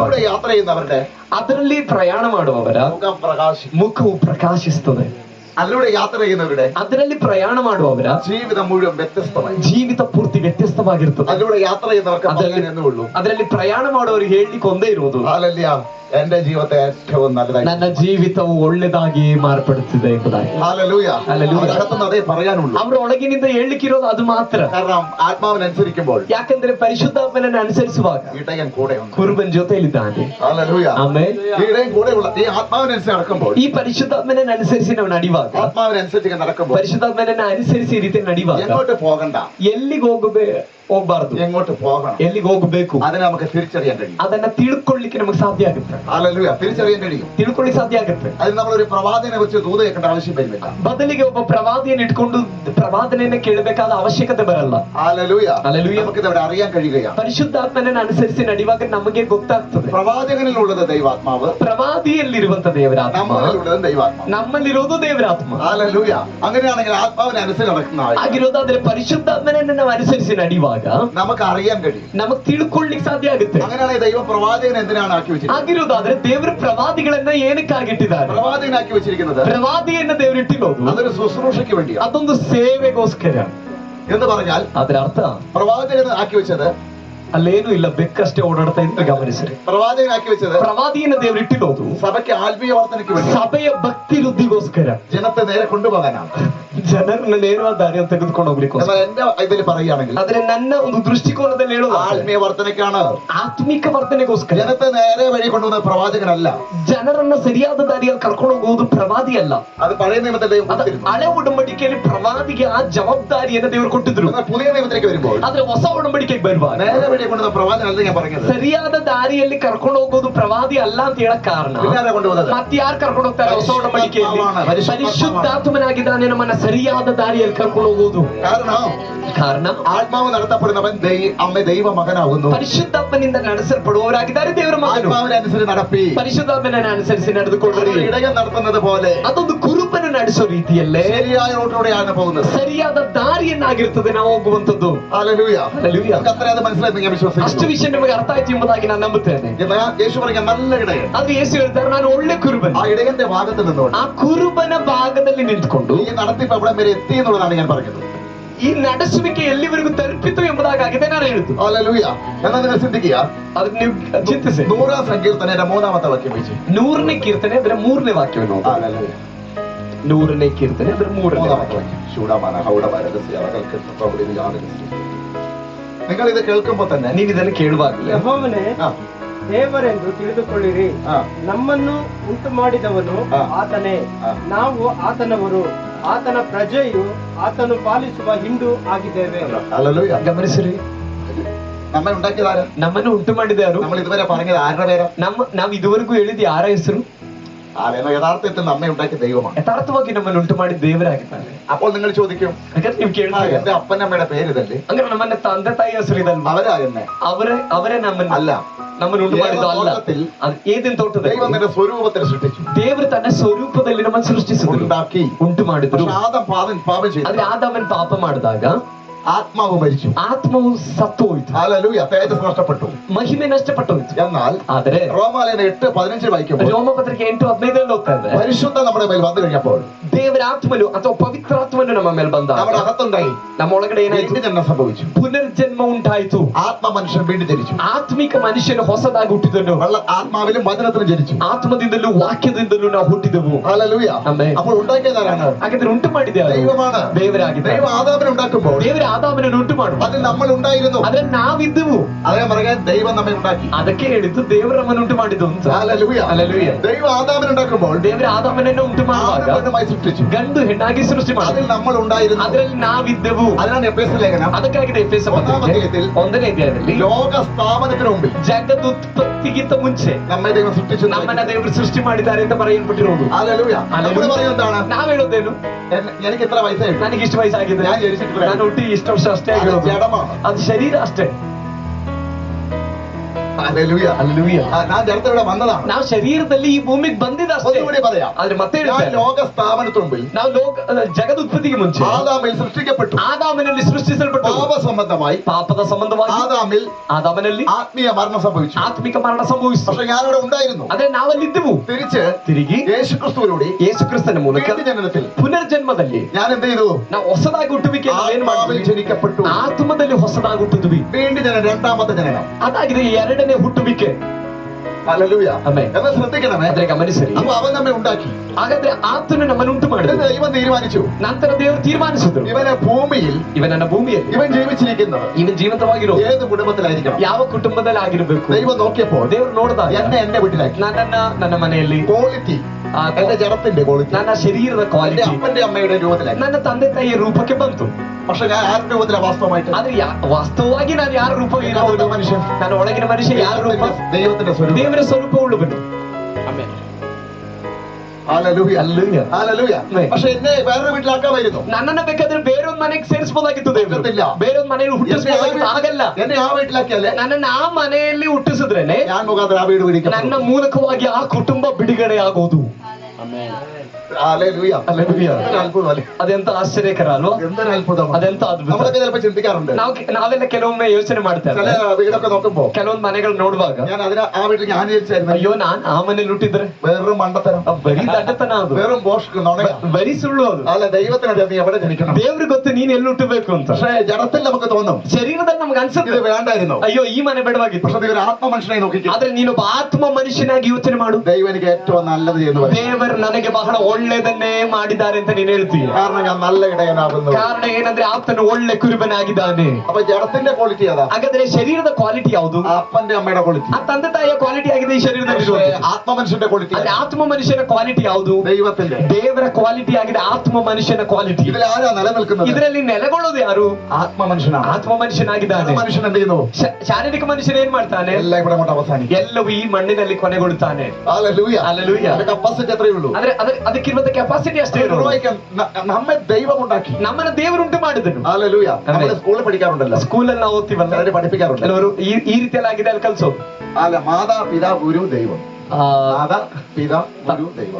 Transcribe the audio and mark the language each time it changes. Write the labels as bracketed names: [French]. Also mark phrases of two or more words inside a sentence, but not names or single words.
[Malayalam] അതിലൂടെ യാത്ര ചെയ്യുന്നവരുടെ [Kannada] ಅದರಲ್ಲಿ ಪ್ರಯಾಣ ಮಾಡುವವರ [Malayalam] മുഖം പ്രകാശിക്കും. [Kannada] ಮುಖವು ಪ್ರಕಾಶಿಸ್ತದೆ. [Malayalam] അതിലൂടെ യാത്ര ചെയ്യുന്നവരുടെ [Kannada] ಅದರಲ್ಲಿ ಪ್ರಯಾಣ ಮಾಡುವವರ [Malayalam] ജീവിതം മുഴുവൻ വ്യത്യസ്തമായി. [Kannada] ಜೀವಿತ ಪೂರ್ತಿ ವ್ಯತ್ಯಸ್ತವಾಗಿರ್ತದೆ. [Malayalam] അതിലൂടെ യാത്ര ചെയ്യുന്നവർക്ക് [Kannada] ಅದರಲ್ಲಿ [Malayalam] എന്നേ ഉള്ളൂ, [Kannada] ಅದರಲ್ಲಿ ಪ್ರಯಾಣ ಮಾಡುವವರಿಗೆ ಹೇಳಲಿಕ್ಕೆ ಒಂದೇ ಇರುವುದು, [Malayalam] ഹല്ലേലൂയ എന്റെ ജീവിതത്തെ ഏറ്റവും നല്ലതായി, [Kannada] ನನ್ನ ಜೀವಿತವು ಒಳ್ಳೆದಾಗಿ ಮಾರ್ಪಡುತ್ತಿದೆ ಎಂಬುದಾಗಿ. [Malayalam] ഹല്ലേലൂയ. ഹല്ലേലൂയ. അവരകത്തുനിന്ന് അതേ പറയാനുള്ളൂ. [Kannada] ಅವರ ಒಳಗಿನಿಂದ ಹೇಳಲಿಕ್ಕಿರೋದು ಅದು ಮಾತ್ರ. [Malayalam] കാരണം ആത്മാവിനനുസരിക്കുമ്പോൾ [Kannada] ಯಾಕಂದ್ರೆ ಪರಿಶುದ್ಧಾತ್ಮನನ್ನು ಅನುಸರಿಸುವಾಗ [Malayalam] ഇടയൻ കൂടെയുണ്ട്. [Kannada] ಕುರುಬನ್ ಜೊತೆಯಲ್ಲಿದ್ದಾನೆ. [Malayalam] ഹല്ലേലൂയ. [Kannada] ಆಮೇಲೆ [Malayalam] ഈ ഇടയൻ കൂടെയുള്ള ഈ ആത്മാവിനനുസരിച്ച് നടക്കുമ്പോൾ, [Kannada] ಈ ಪರಿಶುದ್ಧಾತ್ಮನನ್ನು ಅನುಸರಿಸಿ ನಾವು ನಡೆಯುವಾಗ, [Malayalam] ആത്മാവിനനുസരിച്ച് നടക്കുമ്പോൾ [Kannada] ಪರಿಶುದ್ಧಾತ್ಮನನ್ನು ಅನುಸರಿಸಿ ಈ ರೀತಿ ನಡೆಯುವಾಗ [Malayalam] എങ്ങോട്ട് പോകണ്ട, [Kannada] ಎಲ್ಲಿಗೆ ಹೋಗ್ಬಾರ್ದು, [Malayalam] എങ്ങോട്ട് പോകണം, [Kannada] ಎಲ್ಲಿಗೆ ಹೋಗಬೇಕು [Malayalam] അതിനെ നമുക്ക് തിരിച്ചറിയാൻ കഴിയും. [Kannada] ಅದನ್ನ ತಿಳ್ಕೊಳ್ಳಿಕ್ಕೆ ನಮಗೆ ಸಾಧ್ಯ ಆಗುತ್ತೆ. [Malayalam] ഹല്ലേലൂയ. തിരിച്ചറിയാൻ കഴിയും. [Kannada] ತಿಳ್ಕೊಳ್ಳಿಕ್ಕೆ ಸಾಧ್ಯ ಆಗುತ್ತೆ. [Malayalam] അതിന് നമ്മളൊരു പ്രവാചകനെ വെച്ച് ദൂത കേൾക്കേണ്ട ആവശ്യം വരുന്നില്ല. [Kannada] ಬದಲಿಗೆ ಒಬ್ಬ ಪ್ರವಾದಿಯನ್ನು ಇಟ್ಕೊಂಡು ಪ್ರವಾದನೆಯನ್ನ ಕೇಳಬೇಕಾದ ಅವಶ್ಯಕತೆ ಬರಲ್ಲ. [Malayalam] ഹല്ലേലൂയ. ഹല്ലേലൂയ. നമുക്കിതവിടെ അറിയാൻ കഴിയുകയാണ്. [Kannada] ಪರಿಶುದ್ಧಾತ್ಮನನ್ನು ಅನುಸರಿಸಿ ನಡೆಯುವಾಗ ನಮಗೆ ಗೊತ್ತಾಗ್ತದೆ. [Malayalam] പ്രവാചകനിലുള്ളത് ദൈവാത്മാവ്, [Kannada] ಪ್ರವಾದಿಯಲ್ಲಿರುವಂತ ದೇವರ ಆತ್ಮ, [Malayalam] നമ്മളിലുള്ളത് ദൈവാത്മാവ്. [Kannada] ನಮ್ಮಲ್ಲಿರೋದು ದೇವರ ಆತ್ಮ. [Malayalam] ഹല്ലേലൂയ. അങ്ങനെയാണെങ്കിൽ ആത്മാവിനെ അനുസരിച്ച് നടക്കുന്ന ആൾ [Kannada] ಆಗಿರೋದಾದ್ರೆ ಪರಿಶುದ್ಧಾತ್ಮನನ್ನು ನಾವು ಅನುಸರಿಸಿ ನಡೆಯುವಾಗ [Malayalam] നമുക്ക് അറിയാൻ കഴിയും. [Kannada] ನಮಗ್ ತಿಳ್ಕೊಳ್ಳಿಕ್ಕೆ ಸಾಧ್ಯ ಆಗುತ್ತೆ. [Malayalam] അങ്ങനെയാണെങ്കിൽ ദൈവ പ്രവാചകൻ എന്തിനാണ് ആക്കി വെച്ചിരിക്കുന്നത്? [Kannada] ಆಗಿರೋದಾದ್ರೆ ದೇವರ ಪ್ರವಾದಿಗಳನ್ನ ಏನಕ್ಕಾಗಿಟ್ಟಿದ್ದಾರೆ? [Malayalam] പ്രവാചകനാക്കി വെച്ചിരിക്കുന്നത് [Kannada] ಪ್ರವಾದಿಯನ್ನ ದೇವರು ಇಟ್ಟಿರೋದು [Malayalam] അതൊരു ശുശ്രൂഷയ്ക്ക് വേണ്ടിയാണ്. [Kannada] ಅದೊಂದು ಸೇವೆಗೋಸ್ಕರ [Malayalam] എന്ന് പറഞ്ഞാൽ [Kannada] ಅದರ ಅರ್ಥ [Malayalam] പ്രവാചകൻ ആക്കി വെച്ചത് [Kannada] ಅಲ್ಲೇನು ಇಲ್ಲ, ಬೆಕ್ಕಷ್ಟೇ ಓಡಾಡ್ತಾ ಇದ್ರೆ ಗಮನಿಸ್ರಿ. [Malayalam] പ്രവാചകനാക്കി വെച്ചത് [Kannada] ಪ್ರವಾದಿಯನ್ನ ದೇವರು ಇಟ್ಟಿರೋದು [Malayalam] സഭയ്ക്ക് ആത്മീയ വർധനയ്ക്ക് വേണ്ടി, [Kannada] ಸಭೆಯ ಭಕ್ತಿ ವೃದ್ಧಿಗೋಸ್ಕರ, [Malayalam] ജനത്തെ നേരെ കൊണ്ടുപോകാനാണ്. [Kannada] ಜನರನ್ನ ನೇರವಾದ ದಾರಿಯನ್ನು ತೆಗೆದುಕೊಂಡು ಹೋಗ್ಲಿಕ್ಕೆ. [Malayalam] എന്നാൽ എന്റെ ഇതിൽ പറയുകയാണെങ്കിൽ [Kannada] ಆದ್ರೆ ನನ್ನ ಒಂದು ದೃಷ್ಟಿಕೋನದಲ್ಲಿ ಹೇಳೋದು [Malayalam] ആത്മീയ വർധനയ്ക്കാണ്, [Kannada] ಆತ್ಮಿಕ ವರ್ತನೆಗೋಸ್ಕರ. [Malayalam] ജനത്തെ നേരെ വഴി കൊണ്ടുവന്ന പ്രവാചകനല്ല, [Kannada] ಜನರನ್ನ ಸರಿಯಾದ ದಾರಿಯಲ್ಲಿ ಕರ್ಕೊಂಡು ಹೋಗುವುದು ಪ್ರವಾದಿ ಅಲ್ಲ. [Malayalam] അത് പഴയ നിയമത്തിൽ ദൈവം [Kannada] ಅದು [Malayalam] കൊടുത്തിരുന്നു. [Kannada] ಹಳೆ ಒಡಂಬಡಿಕೆಯಲ್ಲಿ ಪ್ರವಾದಿಗೆ ಆ ಜವಾಬ್ದಾರಿಯನ್ನು ದೇವರು ಕೊಟ್ಟಿದ್ರು. [Malayalam] എന്നാൽ പുതിയ നിയമത്തിലേക്ക് വരുമ്പോൾ [Kannada] ಆದ್ರೆ ಹೊಸ ಒಡಂಬಡಿಕೆಗೆ ಬರುವಾಗ [Malayalam] നേരെ വഴി കൊണ്ടുവന്ന പ്രവാചകനല്ല ഞാൻ പറഞ്ഞത്. [Kannada] ಸರಿಯಾದ ದಾರಿಯಲ್ಲಿ ಕರ್ಕೊಂಡು ಹೋಗೋದು ಪ್ರವಾದಿ ಅಲ್ಲ ಅಂತ ಹೇಳಕ್ ಕಾರಣ, [Malayalam] പിന്നെ ആരാ കൊണ്ടുപോകുന്നത്? [Kannada] ಮತ್ತೆ ಯಾರು ಕರ್ಕೊಂಡು ಹೋಗ್ತಾರೆ? ಹೊಸ ಒಡಂಬಡಿಕೆಯಲ್ಲಿ ಪರಿಶುದ್ಧಾತ್ಮನಾಗಿದ್ದಾನೆ ನಮ್ಮನ್ನ ಸರಿಯಾದ ದಾರಿಯಲ್ಲಿ ಕರ್ಕೊಂಡು ಹೋಗೋದು. ಕಾರಣ [Malayalam] ആത്മാവ് നടത്തപ്പെടുന്നവൻ അമ്മ ദൈവ മകനാകുന്നു. [Kannada] ಪರಿಶುದ್ಧಾತ್ಮನಿಂದ ನಡೆಸಲ್ಪಡುವವರಾಗಿದ್ದಾರೆ ದೇವರ ಮಗನು. [Malayalam] ആത്മാവിനനുസരിച്ച് നടപ്പി, [Kannada] ಪರಿಶುದ್ಧಾತ್ಮನನ್ನು ಅನುಸರಿಸಿ ನಡೆದುಕೊಳ್ಳ್ರಿ. [Malayalam] ഇടയൻ നടത്തുന്നത് പോലെ [Kannada] ಅದೊಂದು ಕುರುಬನ ನಡೆಸೋ ರೀತಿಯಲ್ಲೇ [Malayalam] ശരിയായ റൂട്ടിലൂടെയാണ് പോകുന്നത്. [Kannada] ಸರಿಯಾದ ದಾರಿಯನ್ನಾಗಿರ್ತದೆ ನಾವು ಹೋಗುವಂತದ್ದು. [Malayalam] ഹല്ലേലൂയ. ഹല്ലേലൂയ. നമുക്ക് അത്രയും മനസ്സിലായി ഞാൻ [Kannada] ಅಷ್ಟು [Malayalam] വിശ്വസിക്കുന്നു. [Kannada] ವಿಷಯ ನಿಮಗೆ ಅರ್ಥ ಆಯ್ತು ಎಂಬುದಾಗಿ ನಾನು ನಂಬುತ್ತೇನೆ. [Malayalam] യേശു പറഞ്ഞ നല്ല ഇടയൻ, [Kannada] ಅದು ಯೇಸು ಹೇಳ್ತಾರೆ, ನಾನು ಒಳ್ಳೆ ಕುರುಬನ. [Malayalam] ആ ഇടയന്റെ ഭാഗത്ത് നിന്നുകൊണ്ട് [Kannada] ಆ ಕುರುಬನ ಭಾಗದಲ್ಲಿ ನಿಂತ್ಕೊಂಡು [Malayalam] ഈ നടത്തിപ്പ് എവിടെ വരെ എത്തി എന്നുള്ളതാണ് ഞാൻ പറഞ്ഞത്. [Kannada] ಈ ನಡೆಸುವಿಕೆ ಎಲ್ಲಿವರೆಗೂ ತಲುಪಿತು ಎಂಬುದಾಗಿದೆ ನಾನು ಹೇಳಿದ್ದು. [Malayalam] ഹല്ലേലൂയ. എന്നാൽ നിങ്ങൾ ചിന്തിക്കുക, [Kannada] ಅದನ್ನ ನೀವು ಚಿಂತಿಸಿ. [Malayalam] 100ാം സങ്കീർത്തനയുടെ 3ാമത്തെ വാക്യം വെച്ച് [Kannada] 100ನೇ ಕೀರ್ತನೆ ಅದರ 3ನೇ ವಾಕ್ಯವನ್ನು ಓದಿ. [Malayalam] ഹല്ലേലൂയ. [Kannada] 100ನೇ ಕೀರ್ತನೆ ಅದರ 3ನೇ [Malayalam] 3ാമത്തെ [Kannada] ವಾಕ್ಯ. [Malayalam] വാക്യം. ശൂഡമാന ഹൗഡമാരദസ്യ അളകൾക്ക് പ്രഭുവിൽ യാതൊരു. നിങ്ങൾ ഇത് കേൾക്കുമ്പോൾ തന്നെ [Kannada] ನೀವು ಇದನ್ನು ಕೇಳುವಾಗಲೇ ಯೆಹೋವನೇ ആ, ದೇವರೆಂದು ತಿಳಿದುಕೊಳ್ಳಿರಿ. ആ, ನಮ್ಮನ್ನು ಉಂಟು ಮಾಡಿದವನು ಆ. ಆತನೇ, ಆ. ನಾವು ಆತನವರು, ಆತನ ಪ್ರಜೆಯು, ಆತನು ಪಾಲಿಸುವ ಹಿಂಡು ಆಗಿದ್ದೇವೆ. [Malayalam] ഹല്ലേലൂയ. [Kannada] ಗಮನಿಸಿರಿ, [Malayalam] നമ്മെ ഉണ്ടാക്കിയതാരാ? [Kannada] ನಮ್ಮನ್ನು ಉಂಟು ಮಾಡಿದವರು. [Malayalam] നമ്മൾ ഇതുവരെ പറഞ്ഞത് ആരുടെ പേരാ? [Kannada] ನಾವು ಇದುವರೆಗೂ ಹೇಳಿದ್ದು ಯಾರ ಹೆಸರು? [Malayalam] യഥാർത്ഥത്തിൽ നമ്മെ ഉണ്ടാക്കിയ ദൈവമാണ്. [Kannada] ಯಥಾರ್ಥವಾಗಿ ನಮ್ಮನ್ನು ಉಂಟು ಮಾಡಿದ ದೇವರಾಗಿದ್ದಾರೆ. [Malayalam] അപ്പോൾ നിങ്ങൾ ചോദിക്കും, [Kannada] ಹಾಗಾದ್ರೆ ನೀವು ആ, ಕೇಳ್ತೀರಾ, [Malayalam] എന്റെ അപ്പനമ്മയുടെ പേര് ഇതല്ലേ? [Kannada] ಅಂದ್ರೆ ನಮ್ಮನ್ನ ತಂದೆ ತಾಯಿ ಹೆಸರು ಇದಲ್ವಾ? [Malayalam] അവരാ എന്നെ [Kannada] ಅವರೇ ನಮ್ಮನ್ನ [Malayalam] അല്ല. [Kannada] ನಮ್ಮನ್ನು ಉಂಟು ಮಾಡಿದ್ದು ಅಲ್ಲ. [Malayalam] തോട്ടത്തിൽ [Kannada] ಅದು ಏದಿನ ತೋಟದಲ್ಲಿ [Malayalam] ദൈവം നിന്റെ സ്വരൂപത്തിൽ സൃഷ്ടിച്ചു, [Kannada] ದೇವರು ತನ್ನ ಸ್ವರೂಪದಲ್ಲಿ ನಮ್ಮನ್ನು ಸೃಷ್ಟಿಸಿದ್ರು, [Malayalam] ഉണ്ടാക്കി. [Kannada] ಉಂಟು ಮಾಡಿದ್ರು. [Malayalam] പക്ഷെ ആദം പാപം ചെയ്തു. [Kannada] ಆದ್ರೆ ಆದಾಮನ್ ಪಾಪ ಮಾಡಿದಾಗ [Malayalam] ആത്മാവ് മരിച്ചു. [Kannada] ಆತ್ಮವು ಸತ್ತು ಹೋಯ್ತು, [Malayalam] ഹല്ലേലൂയ. തേജസ് നഷ്ടപ്പെട്ടു. [Kannada] ಮಹಿಮೆ ನಷ್ಟപ്പെട്ടു ಹೋಯ್ತು. [Malayalam] എന്നാൽ [Kannada] ಆದ್ರೆ [Malayalam] റോമാലേഖനം 8:15 വായിക്കുമ്പോൾ [Kannada] ರೋಮಪತ್ರಿಕೆ 8:15 ಹೋಗ್ತಾ ಇದೆ, [Malayalam] പരിശുദ്ധ നമ്മുടെ മേൽ വന്നു കഴിഞ്ഞപ്പോൾ [Kannada] ದೇವರ ಆತ್ಮನು ಅಥವಾ ಪವಿತ್ರಾತ್ಮನು ನಮ್ಮ ಮೇಲೆ ಬಂದಾಗ [Malayalam] നമ്മുടെ അകത്തുണ്ടായി [Kannada] ನಮ್ಮ ಒಳಗಡೆ ಏನಾಯ್ತು? [Malayalam] ജന്മം സംഭവിച്ചു. [Kannada] ಪುನರ್ಜನ್ಮ ಉಂಟಾಯ್ತು. [Malayalam] ആത്മ മനുഷ്യൻ വീണ്ടും ജനിച്ചു. [Kannada] ಆತ್ಮಿಕ ಮನುಷ್ಯನು ಹೊಸದಾಗಿ ಹುಟ್ಟಿದನು. [Malayalam] ആത്മാവിലും വചനത്തിലും ജനിച്ചു. [Kannada] ಆತ್ಮದಿಂದಲೂ ವಾಕ್ಯದಿಂದಲೂ ನಾವು ಹುಟ್ಟಿದೆವು. [Malayalam] ഹല്ലേലൂയ. ആമേൻ. അപ്പോൾ ഉണ്ടാക്കിയതാരാണ്? [Kannada] ಹಾಗಾದ್ರೆ ಉಂಟು ಮಾಡಿದ [Malayalam] ദൈവമാണ്. [Kannada] ದೇವರಾಗಿದ್ದಾರೆ. [Malayalam] ദൈവം ആദാമിനെ ഉണ്ടാക്കുമ്പോൾ [Kannada] ದೇವರ ಆದಾಮನನ್ನು ಉಂಟು ಮಾಡುವ, [Malayalam] അതിൽ നമ്മൾ ഉണ്ടായിരുന്നു. [Kannada] ಆದ್ರೆ ನಾವಿದ್ದವು. [Malayalam] അതേ പറയാൻ ദൈവം നമ്മെ ഉണ്ടാക്കി. [Kannada] ಅದಕ್ಕೆ ಹೇಳಿದ್ದು ದೇವರು ನಮ್ಮನ್ನು ಉಂಟು ಮಾಡಿದ್ದು ಅಂತ. [Malayalam] ഹല്ലേലൂയ. ഹല്ലേലൂയ. ദൈവം ആദാമിനെ ഉണ്ടാക്കുമ്പോൾ [Kannada] ದೇವರು ಆದಾಮನನ್ನು ಉಂಟು ಮಾಡುವಾಗ [Malayalam] ആദാമിനെ സൃഷ്ടിച്ചു. [Kannada] ಗಂಡು ಹೆಣ್ಣಾಗಿ ಸೃಷ್ಟಿ [Malayalam] അതിൽ [Kannada] ಮಾಡಿದ್ರು. [Malayalam] നമ്മൾ ഉണ്ടായിരുന്നു. [Kannada] ಅದರಲ್ಲಿ ನಾವಿದ್ದೆವು. [Malayalam] അതിനാണ് എഫേസ്യ ലേഖനം [Kannada] ಅದಕ್ಕಾಗಿದೆ ಎಫೆಸ ಪತ್ರಿಕೆ 1ನೇ ಅಧ್ಯಾಯದಲ್ಲಿ [Malayalam] ലോക സ്ഥാപനത്തിന് മുമ്പിൽ [Kannada] ಜಗದುತ್ಪತ್ತಿಗಿಂತ ಮುಂಚೆ [Malayalam] നമ്മെ ദൈവം സൃഷ്ടിച്ചു. [Kannada] ನಮ್ಮನ್ನ ದೇವರು ಸೃಷ್ಟಿ ಮಾಡಿದ್ದಾರೆ ಅಂತ ಬರೆಯಲ್ಪಟ್ಟಿರುವುದು. [Malayalam] ഹല്ലേലൂയ. നമ്മൾ പറയുന്നതാണ്, [Kannada] ನಾವ್ ಹೇಳೋದೇನು, [Malayalam] എനിക്ക് ഇത്ര വയസ്സായി, [Kannada] ನನಗೆ ಇಷ್ಟು ವಯಸ್ಸಾಗಿದೆ, [Malayalam] ഞാൻ ജനിച്ചിട്ട് [Kannada] ನಾನು ಹುಟ್ಟಿ ಇಷ್ಟು ವರ್ಷ ಅಷ್ಟೇ [Malayalam] അത് [Kannada] ಆಗಿರೋದು, [Malayalam] ജഡമാണ്. [Kannada] ಅದು ಶರೀರ ಅಷ್ಟೇ. [Malayalam] ഹല്ലേലൂയ. [Kannada] ಹಲ್ಲೆಲೂಯ. [Malayalam] ഞാൻ ജഡത്തിൽ ഇവിടെ വന്നതാണ്. [Kannada] ನಾವು ಶರೀರದಲ್ಲಿ ಈ ಭೂಮಿಗೆ ಬಂದಿದ್ದ ಅಷ್ಟೇ. [Malayalam] ഒന്നുകൂടി പറയാം, [Kannada] ಆದ್ರೆ ಮತ್ತೆ [Malayalam] ഞാൻ [Kannada] ಹೇಳ್ತೇನೆ, [Malayalam] ലോക സ്ഥാപനത്തിന് മുമ്പിൽ [Kannada] ನಾವು ಜಗದುತ್ಪತ್ತಿಗೆ ಮುಂಚೆ [Malayalam] ആദാമിൽ സൃഷ്ടിക്കപ്പെട്ടു. [Kannada] ಆದಾಮನಲ್ಲಿ ಸೃಷ್ಟಿಸಲ್ಪಟ್ಟು [Malayalam] പാപ സംബന്ധമായി [Kannada] ಪಾಪದ ಸಂಬಂಧವಾಗಿ ಆದಾಮನಲ್ಲಿ [Malayalam] ആത്മീയ മരണം സംഭവിച്ചു. [Kannada] ಆತ್ಮಿಕ ಮರಣ ಸಂಭವಿಸಿತು. [Malayalam] പക്ഷെ ഞാനിവിടെ ഉണ്ടായിരുന്നു. [Kannada] ಆದ್ರೆ ನಾವಲ್ಲಿದ್ದೆವು. [Malayalam] തിരിച്ച് യേശുക്രിസ്തുവിലൂടെ [Kannada] ಯೇಸುಕ್ರಿಸ್ತನ ಮೂಲಕ [Malayalam] ജനനത്തിൽ [Kannada] ಪುನರ್ಜನ್ಮದಲ್ಲಿ [Malayalam] ഞാൻ എന്ത് ചെയ്തു? [Kannada] ನಾವು ಹೊಸದಾಗಿ ಹುಟ್ಟುವಿಕೆ ಏನ್ [Malayalam] ആത്മാവിൽ [Kannada] ಮಾಡಿದ್ವಿ? [Malayalam] ജനിക്കപ്പെട്ടു. [Kannada] ಆತ್ಮದಲ್ಲಿ ಹೊಸದಾಗಿ ಹುಟ್ಟಿದ್ವಿ. [Malayalam] വീണ്ടും ജനനം, രണ്ടാമത്തെ ജനനം. [Kannada] ಅದಾಗಿದೆ ಎರಡನೇ ಹುಟ್ಟುವಿಕೆ. [Malayalam] ഹല്ലേലൂയ. [Kannada] ಆಮೆನ್. [Malayalam] എന്ന് ശ്രദ്ധിക്കണമേ. [Kannada] ಆದ್ರೆ ಗಮನಿಸಿರಿ, [Malayalam] അപ്പൊ അവൻ നമ്മെ ഉണ്ടാക്കി. [Kannada] ಹಾಗಾದ್ರೆ ಆತನು ನಮ್ಮನ್ನು ಉಂಟು [Malayalam] ഇത് [Kannada] ಮಾಡಿದ [Malayalam] ദൈവം തീരുമാനിച്ചു. [Kannada] ನಂತರ ದೇವರು ತೀರ್ಮಾನಿಸಿದ್ರು, [Malayalam] ഇവനെ ഭൂമിയിൽ [Kannada] ಇವನನ್ನ ಭೂಮಿಯಲ್ಲಿ [Malayalam] ഇവൻ ജീവിച്ചിരിക്കുന്നത് [Kannada] ಇವನ್ ಜೀವಂತವಾಗಿರೋ [Malayalam] ഏത് കുടുംബത്തിലായിരിക്കണം? [Kannada] ಯಾವ ಕುಟುಂಬದಲ್ಲಿ ಆಗಿರಬೇಕು? [Malayalam] ദൈവം നോക്കിയപ്പോൾ [Kannada] ದೇವರು ನೋಡಿದಾಗ [Malayalam] എന്നെ വീട്ടിലാക്കി. [Kannada] ನನ್ನನ್ನ ನನ್ನ ಮನೆಯಲ್ಲಿ [Malayalam] ക്വാളിറ്റി, എന്റെ ജഡത്തിന്റെ ക്വാളിറ്റി [Kannada] ನನ್ನ ಶರೀರದ [Malayalam] എന്റെ [Kannada] ಕ್ವಾಲಿಟಿ [Malayalam] അപ്പന്റെ അമ്മയുടെ രൂപത്തിലാക്കി. [Kannada] ನನ್ನ ತಂದೆ ತಾಯಿಯ ರೂಪಕ್ಕೆ ಬಂತು. [Malayalam] പക്ഷെ ഞാൻ ആരുടെ രൂപത്തിലാണ് വാസ്തവമായിട്ട്? [Kannada] ಆದ್ರೆ ವಾಸ್ತವವಾಗಿ ನಾನು ಯಾರ ರೂಪ ಇರೋನು? ಮನುಷ್ಯ. ನನ್ನ ಒಳಗಿನ ಮನುಷ್ಯ ಯಾರ ರೂಪ? [Malayalam] ദൈവത്തിന്റെ സ്വരൂപം. [Kannada] ದೇವರ ಸ್ವರೂಪ ಉಳ್ಳವನು. ಆಮೆನ್. [Malayalam] ഹല്ലേലൂയ. [Kannada] ಹಲ್ಲೆಲೂಯ. [Malayalam] ഹല്ലേലൂയ. ആമേൻ. പക്ഷെ എന്നെ വേറൊരു വീട്ടിലാക്കാമായിരുന്നു. [Kannada] ನನ್ನನ್ನ ಬೇಕಾದ್ರೆ ಬೇರೊಂದು ಮನೆಗೆ ಸೇರಿಸಬಹುದಾಗಿತ್ತು ದೇವರು. ಗೊತ್ತಿಲ್ಲ. ಬೇರೊಂದು ಮನೆಯಲ್ಲಿ ಹುಟ್ಟಿಸಬಹುದಾಗಿತ್ತು. ಆಗಲ್ಲ. [Malayalam] എന്നെ ആ വീട്ടിലാക്കിയല്ലേ [Kannada] ನನ್ನನ್ನ ಆ ಮನೆಯಲ್ಲಿ ಹುಟ್ಟಿಸಿದ್ರೇನೆ [Malayalam] ഞാൻ മുഖാന്തരം ആ വീട് പിടിക്കും. [Kannada] ನನ್ನ ಮೂಲಕವಾಗಿ ಆ ಕುಟುಂಬ ಬಿಡುಗಡೆ ಆಗೋದು. [Malayalam] ഹല്ലേലൂയ. [Kannada] ಹಲ್ಲೆಲೂಯ. [Malayalam] എന്തൊരു അത്ഭുതം അല്ലേ? [Kannada] ಅದೆಂತ ಆಶ್ಚರ್ಯಕರ ಅಲ್ವಾ? [Malayalam] എന്തൊരു അത്ഭുതം. [Kannada] ಅದೆಂತ ಅದ್ಭುತ. [Malayalam] നമ്മളൊക്കെ ചിലപ്പോൾ ചിന്തിക്കാറുണ്ട്. [Kannada] ನಾವೆಲ್ಲ ಕೆಲವೊಮ್ಮೆ ಯೋಚನೆ ಮಾಡ್ತೇವೆ. [Malayalam] ചില വീടൊക്കെ നോക്കുമ്പോ [Kannada] ಕೆಲವೊಂದು ಮನೆಗಳು ನೋಡುವಾಗ [Malayalam] ഞാൻ ആ വീട്ടിൽ ഞാൻ ജനിച്ചായിരുന്നു. [Kannada] ಅಯ್ಯೋ ನಾನ್ ಆ ಮನೇಲಿ ಹುಟ್ಟಿದ್ರೆ [Malayalam] വെറും മണ്ടത്തരം, [Kannada] ಬರೀ ದಡ್ಡತನ ಅದು, [Malayalam] വെറും ബോഷ്ക്ക് നുണയാ. [Kannada] ಬರೀ ಸುಳ್ಳು ಅದು. [Malayalam] അല്ല, ദൈവത്തിനറിയാം നീ എവിടെ ജനിക്കണം. [Kannada] ದೇವ್ರಿಗೆ ಗೊತ್ತು ನೀನ್ ಎಲ್ಲಿ ಹುಟ್ಟಬೇಕು ಅಂತ. [Malayalam] പക്ഷേ ജഡത്തിൽ നമുക്ക് തോന്നും [Kannada] ಶರೀರದಲ್ಲಿ ನಮ್ಗೆ [Malayalam] ഇത് [Kannada] ಅನ್ಸುತ್ತೆ [Malayalam] വേണ്ടായിരുന്നു. [Kannada] ಅಯ್ಯೋ ಈ ಮನೆ ಬೇಡವಾಗಿತ್ತು. [Malayalam] പക്ഷെ നീ ഒരു ആത്മമനുഷ്യനായി നോക്കിക്കും. [Kannada] ಆದ್ರೆ ನೀನೊಬ್ಬ ಆತ್ಮ ಮನುಷ್ಯನಾಗಿ ಯೋಚನೆ ಮಾಡು. [Malayalam] ദൈവം എനിക്ക് ഏറ്റവും നല്ലത് ചെയ്യുന്നു പറയും. [Kannada] ದೇವರು ನನಗೆ ಬಹಳ ಒಳ್ಳೆಯದನ್ನೇ ಮಾಡಿದ್ದಾರೆ ಅಂತ ನೀನ್ ಹೇಳ್ತೀಯ. [Malayalam] കാരണം ഞാൻ നല്ല ഇടയനാകുന്നു. [Kannada] ಕಾರಣ ಏನಂದ್ರೆ ಆತನು ಒಳ್ಳೆ ಕುರುಬನಾಗಿದ್ದಾನೆ. [Malayalam] അപ്പൊ ജഡത്തിന്റെ ക്വാളിറ്റി അതാ. [Kannada] ಹಾಗಾದ್ರೆ ಶರೀರದ ಕ್ವಾಲಿಟಿ ಯಾವುದು? [Malayalam] അപ്പന്റെ അമ്മയുടെ ക്വാളിറ്റി. [Kannada] ಆ ತಂದೆ ತಾಯಿಯ ಕ್ವಾಲಿಟಿ ಆಗಿದೆ ಈ ಶರೀರದಲ್ಲಿ. [Malayalam] ആത്മമനുഷ്യന്റെ ക്വാളിറ്റി [Kannada] ಅದೇ ಆತ್ಮ ಮನುಷ್ಯನ ಕ್ವಾಲಿಟಿ ಯಾವುದು? [Malayalam] ദൈവത്തിന്റെ. [Kannada] ದೇವರ ಕ್ವಾಲಿಟಿ ಆಗಿದೆ ಆತ್ಮ ಮನುಷ್ಯನ ಕ್ವಾಲಿಟಿ. [Malayalam] ഇതിൽ ആരാ നിലനിൽക്കുന്നത്? [Kannada] ಇದರಲ್ಲಿ ನೆಲೆಗೊಳ್ಳೋದು ಯಾರು? [Malayalam] ആത്മമനുഷ്യനാണ്. [Kannada] ಆತ್ಮ ಮನುಷ್ಯನಾಗಿದ್ದಾನೆ. [Malayalam] മനുഷ്യൻ എന്ത് ചെയ്യുന്നു? [Kannada] ಶಾರೀರಿಕ ಮನುಷ್ಯನ ಏನ್ ಮಾಡ್ತಾನೆ? [Malayalam] എല്ലാം ഇവിടെ കൊണ്ട് അവസാനിക്കും. [Kannada] ಎಲ್ಲವೂ ಈ ಮಣ್ಣಿನಲ್ಲಿ ಕೊನೆಗೊಳ್ತಾನೆ. [Malayalam] ഹല്ലേലൂയ. ഹല്ലേലൂയ. അതിന്റെ കപ്പാസിറ്റി എത്രയേ ഉള്ളൂ? [Kannada] ಆದ್ರೆ ಅದಕ್ಕಿರುವಂತ ಕೆಪಾಸಿಟಿ ಅಷ್ಟೇ ಇರೋದು. [Malayalam] നമ്മെ ദൈവം ഉണ്ടാക്കി. [Kannada] ನಮ್ಮನ್ನ ದೇವರು ಉಂಟು ಮಾಡಿದನು. [Malayalam] ഹല്ലേലൂയ. നമ്മൾ സ്കൂളിൽ പഠിക്കാറുണ്ടല്ലോ, [Kannada] ಸ್ಕೂಲಲ್ಲಿ ನಾವು ಓದ್ತೀವಲ್ಲ, [Malayalam] അവര് പഠിപ്പിക്കാറുണ്ട്. [Kannada] ಕೆಲವರು ಈ ರೀತಿಯಲ್ಲಿ ಆಗಿದೆ ಅಲ್ಲಿ ಕಲ್ಸೋದು. [Malayalam] അല്ല, മാതാ പിതാ ഗുരു ദൈവം. മാതാ പിതാ ഗുരു ദൈവം.